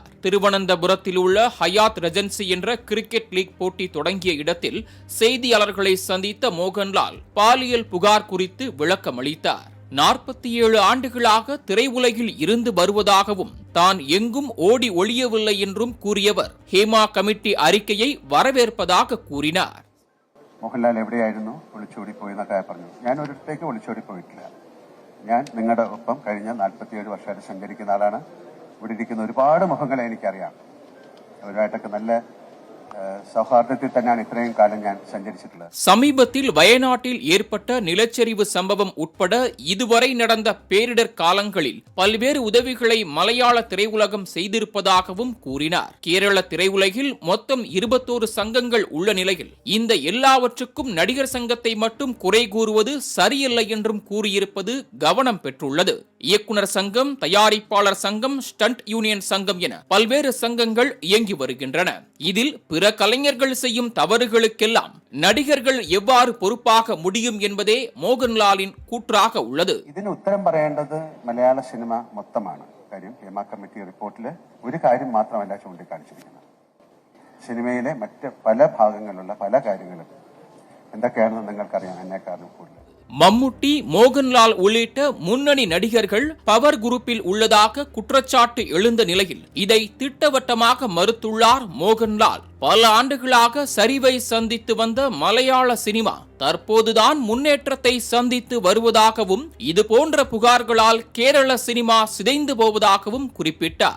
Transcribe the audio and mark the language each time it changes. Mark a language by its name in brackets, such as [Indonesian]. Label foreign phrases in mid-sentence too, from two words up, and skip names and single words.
[Tamil] திருவனந்தபுரத்தில் உள்ள ஹயாத் ரெஜென்சி என்ற கிரிக்கெட் லீக் போட்டி தொடங்கிய இடத்தில் செய்தியாளர்களை சந்தித்த மோகன்லால் பாலியல் புகார் குறித்து விளக்கம் அளித்தார். 47 ஆண்டுகளாக திரையுலகில் இருந்து வருவதாகவும் தான் எங்கும் ஓடி ஒளியவில்லை என்றும் கூறியவர் ஹேமா கமிட்டி அறிக்கையை வரவேற்பதாக கூறினார். [Malayalam] മോഹൻലാൽ എവിടെയായിരുന്നു? ഒളിച്ചോടി പോയെന്നൊക്കെ പറഞ്ഞു. ഞാൻ ഒരിടത്തേക്ക് ഒളിച്ചോടി പോയിട്ടില്ല. ഞാൻ നിങ്ങളുടെ ഒപ്പം കഴിഞ്ഞ 47 വർഷമായിട്ട് സഞ്ചരിക്കുന്ന ആളാണ്. ഇവിടെ ഇരിക്കുന്ന ഒരുപാട് മുഖങ്ങളെ എനിക്കറിയാം. അവരുമായിട്ടൊക്കെ നല്ല സൗഹാർദത്തിൽ തന്നെയാണ് ഇത്രയും കാലം ഞാൻ സഞ്ചരിച്ചിട്ടുള്ളത്. [Tamil] சமீபத்தில் வயநாட்டில் ஏற்பட்ட நிலச்சரிவு சம்பவம் உட்பட இதுவரை நடந்த பேரிடர் காலங்களில் பல்வேறு உதவிகளை மலையாள திரையுலகம் செய்திருப்பதாகவும் கூறினார். கேரள திரையுலகில் மொத்தம் 21 சங்கங்கள் உள்ள நிலையில் இந்த எல்லாவற்றுக்கும் நடிகர் சங்கத்தை மட்டும் குறை கூறுவது சரியில்லை என்றும் கூறியிருப்பது கவனம் பெற்றுள்ளது. இயக்குனர் சங்கம், தயாரிப்பாளர் சங்கம், ஸ்டண்ட் யூனியன் சங்கம் என பல்வேறு சங்கங்கள் இயங்கி வருகின்றன. இதில் பிற கலைஞர்கள் செய்யும் தவறுகளுக்கெல்லாம் நடிகர்கள் எவ்வாறு பொறுப்பாக முடியும் என்பதே மோகன்லாலின் கூற்றாக உள்ளது. [Malayalam] ഇതിന് ഉത്തരം പറയേണ്ടത് മലയാള സിനിമ മൊത്തമാണ്. കാര്യം ഹേമ കമ്മിറ്റി റിപ്പോർട്ടിൽ ഒരു കാര്യം മാത്രമല്ല ചൂണ്ടിക്കാണിച്ചിരിക്കുന്നത്. സിനിമയിലെ മറ്റ് പല ഭാഗങ്ങളിലുള്ള പല കാര്യങ്ങളും എന്തൊക്കെയാണെന്ന് നിങ്ങൾക്കറിയാം എന്നെക്കാളും കൂടുതൽ. [Tamil] மம்முட்டி, மோகன்லால் உள்ளிட்ட முன்னணி நடிகர்கள் பவர் குரூப்பில் உள்ளதாக குற்றச்சாட்டு எழுந்த நிலையில் இதை திட்டவட்டமாக மறுத்துள்ளார் மோகன்லால். பல ஆண்டுகளாக சரிவை சந்தித்து வந்த மலையாள சினிமா தற்போதுதான் முன்னேற்றத்தை சந்தித்து வருவதாகவும், இதுபோன்ற புகார்களால் கேரள சினிமா சிதைந்து போவதாகவும் குறிப்பிட்டார்.